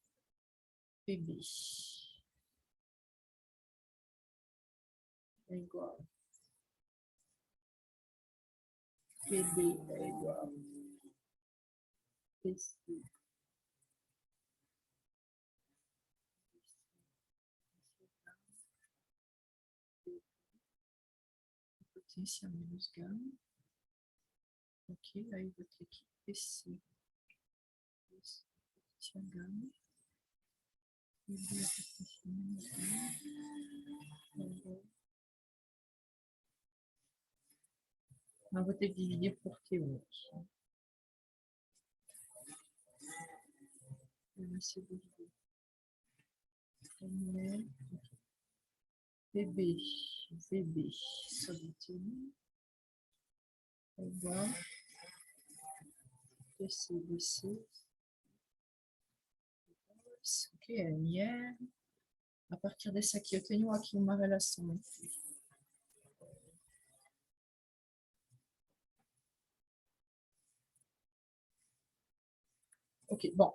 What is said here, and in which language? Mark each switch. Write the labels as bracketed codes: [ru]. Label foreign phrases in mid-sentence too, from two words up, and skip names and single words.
[pt] é igual PB é igual PC potência menos gama, ok? Aí vou ter que PC potência gama e a potência menos gama é igual [fr] On va diviser pour T1. [pt] VB, VB, sobre T1. Igual. BC, BC. Ok, NR. A partir desse aqui, eu tenho aqui uma relação. Ok, bom.